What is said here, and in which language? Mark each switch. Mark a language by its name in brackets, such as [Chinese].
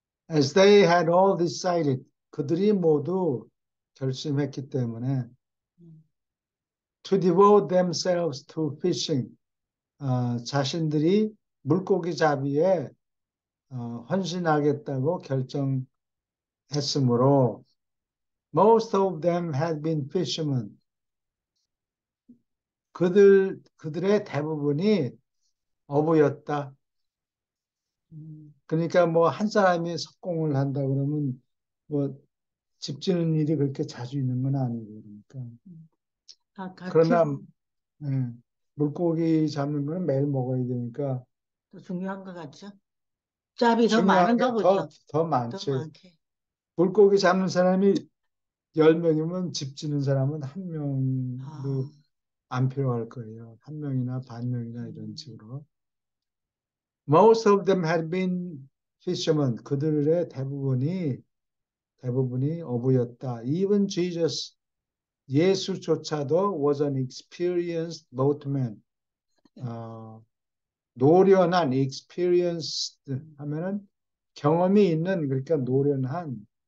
[English] As they had all decided, [Korean] 그들이 모두 결심했기 때문에 [English] to devote themselves to fishing, [Korean] 자신들이 물고기 잡이에 헌신하겠다고 결정했으므로 [English] most of them had been fishermen. [Korean] 그들의 대부분이 어부였다. 그러니까 뭐 한 사람이 석공을 한다 그러면 뭐 집 짓는 일이 그렇게 자주 있는 건 아니고 그러니까. 그러나 물고기 잡는 거는 매일 먹어야 되니까 더 중요한 것 같죠? 짭이 더 중요한 많은가 게 보죠. 더 많지. 더 많게. 물고기 잡는 사람이 10명이면 집 짓는 사람은 한 명도 안 필요할 거예요. 한 명이나 반 명이나 이런 식으로. [English] Most of them had been fishermen. [Korean] 그들의 대부분이 어부였다. [English] Even Jesus, [Korean] 예수조차도 [English] was an experienced boatman. [Korean] 노련한 experienced 하면은 경험이 있는 그러니까 노련한